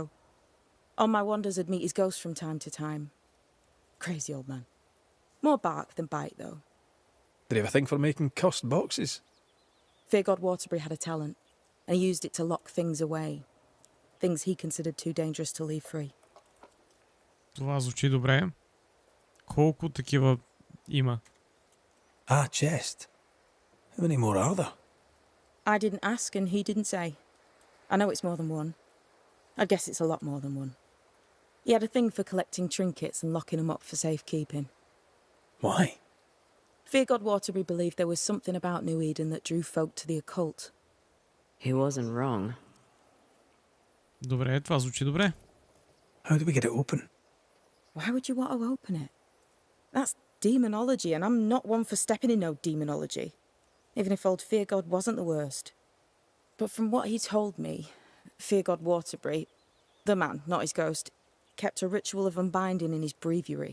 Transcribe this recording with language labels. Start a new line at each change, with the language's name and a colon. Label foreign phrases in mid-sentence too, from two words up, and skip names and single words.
English: On my wanders I'd meet his ghost from time to time. Crazy old man. More bark than bite, though. Did he have a thing for making cursed boxes? Fear God Waterbury had a talent, and he used it to lock things away. Things he considered too dangerous to leave free.
Bulgarian: Това звучи добре. Колко такива има?
English: Ah, chest. How many more are there? I didn't ask and he didn't say. I know it's more than one. I guess it's a lot more than one. He had a thing for collecting trinkets and locking them up for safekeeping. Why? Fear God Waterbury believed there was something about Nyu Idън that drew folk to the occult. He wasn't wrong.
Bulgarian: Добре, това звучи добре.
English: How do we get it open? Why would you want to open it? That's demonology, and I'm not one for stepping in no demonology, even if old Fear God wasn't the worst. But from what he told me, Fear God Waterbury, the man, not his ghost, kept a ritual of unbinding in his breviary.